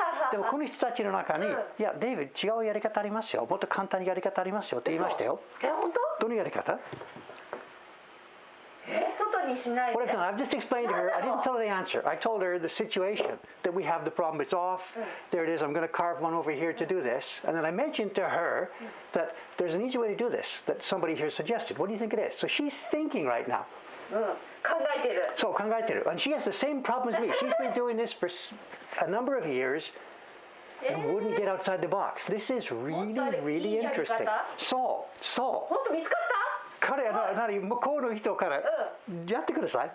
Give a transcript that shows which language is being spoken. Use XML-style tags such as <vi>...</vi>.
<ja>でもこの人たちの中に、いや、デイビッド違うやり方ありますよ。もっと簡単にやり方ありますよって言いましたよ。本当？どのやり方？外にしないで。</ja> <en>What I've done, I've just explained to her. I didn't tell her the answer. I told her the situation that we have the problem. It's off. There it is. I'm going to carve one over here to do this. And then I mentioned to her that there's an easy way to do this that somebody here suggested. What do you think it is? So she's thinking right now.</en> <ja>考えてる。そう考えてる。</ja> <en>And she has the same problem as me. She's been doing this for a number of years and wouldn't get outside the box. This is really, really interesting.</en> <ja>そう。本当見つかった？彼は向こうの人からやってください。</ja>